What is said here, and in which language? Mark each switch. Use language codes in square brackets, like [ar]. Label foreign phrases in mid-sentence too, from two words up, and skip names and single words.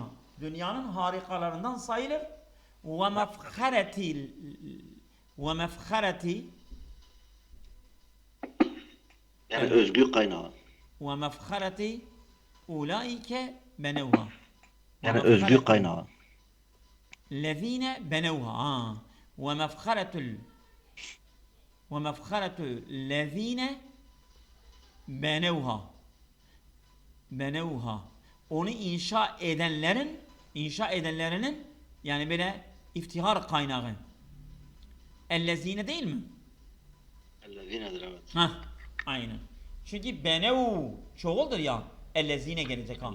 [tr] Dünyanın harikalarından sayılır. [ar] ومفخرة [tr] Yani Evet. özgü kaynağı. [ar] ومفخرة أولئك بنوها. [tr] Yani özgü kaynağı. [ar] الذين بنوها ومفخرة الذين بنوها [tr] onu inşa edenlerinin yani böyle iftihar kaynağı. Ellezine değil mi? Ellezinedir evet. Hah, aynen. Çünkü benev çoğuldur ya. Ellezine gelecek ha.